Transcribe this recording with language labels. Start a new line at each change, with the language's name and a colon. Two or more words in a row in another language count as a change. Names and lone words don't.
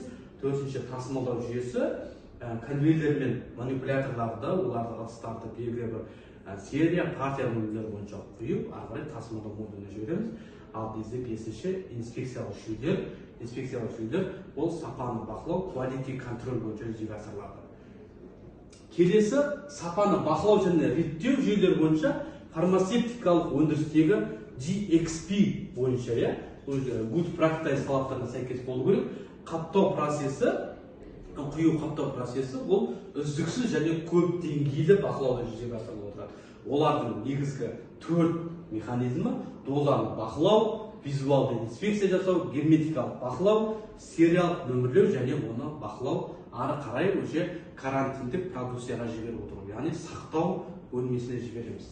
Kazakh: Төртінші тасымалдау жүйесі конвейерлер мен манипуляторларды, оларды ыдыстарды белгілі бір серия, партия нөмірлері бойынша құйып, ары қарай тасымалдау модуліне жібереміз. Ал бізде бесінші инспекциялық жүйелер. Инспекциялық жүйелер ол сапаны бақылау,
English: quality control
Kazakh: бойынша жүзеге асырылады. Келесі сапаны бақылау және реттеу жүйелері бойынша фармацевтикалық өндірістегі GXP бойынша,
English: good practice
Kazakh: талаптарына сәйкес болу керек. Қаптау процесі, құю қаптау процесі ол үздіксіз және көп деңгейлі бақылауда жүзеге асырылып отырады. Олардың негізгі 4 механизмі: дозаны бақылау, визуалды инспекция жасау, герметикалық бақылау, сериялық нөмірлеу және оны бақылау, ары қарай уже карантиндік продукцияға жіберіп отыру, яғни сақтау бөлмесіне жібереміз.